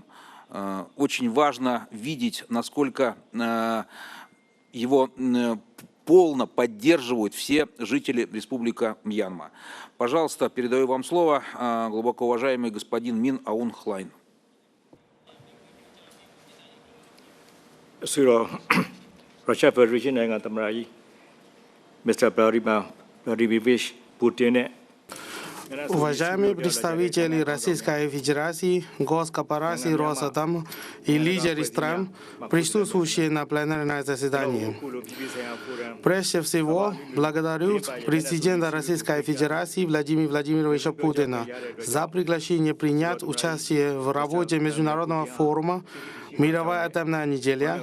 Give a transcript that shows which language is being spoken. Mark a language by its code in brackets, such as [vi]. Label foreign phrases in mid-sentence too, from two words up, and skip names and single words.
[ru] Очень важно видеть, насколько его полно поддерживают все жители Республики Мьянма. Пожалуйста, передаю вам слово, глубоко уважаемый господин Мин Аун Хлайн. [my] Russia Federation နိုင်ငံသမ္မတကြီး Mr. Vladimir Putin. [ru] Уважаемые представители Российской Федерации, госкорпорации Росатом и лидеры стран, присутствующие на пленарном заседании. Прежде всего, благодарю президента Российской Федерации Владимира Владимировича Путина за приглашение принять участие в работе Международного форума «Мировая атомная неделя».